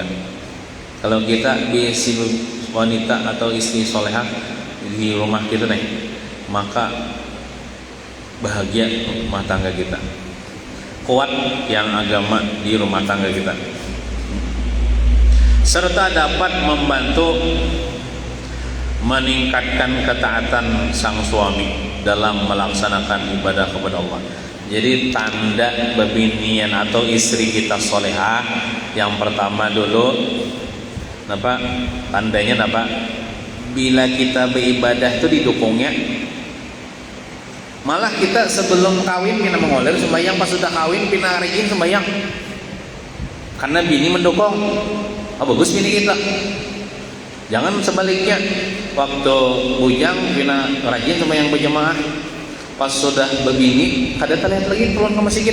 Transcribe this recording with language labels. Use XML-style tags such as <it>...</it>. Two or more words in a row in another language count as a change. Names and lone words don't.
<id>Kalau kita bisi wanita atau istri salihah di rumah kita nih, maka bahagia rumah tangga kita, kuat yang agama di rumah tangga kita, serta dapat membantu meningkatkan ketaatan sang suami dalam melaksanakan ibadah kepada Allah.</id> <bjn>Jadi tanda bebinian atau istri kita solehah yang pertama dulu, tandanya bila kita beribadah itu didukungnya. Malah kita sebelum kawin pina mengoler sembahyang, pas sudah kawin pina rajin sembahyang, karena bini mendukung. Bagus bini kita. Jangan sebaliknya, waktu bujang pina rajin sembahyang berjamaah, pas sudah berbini kada terlihat lagi keluar ke masjid.</bjn>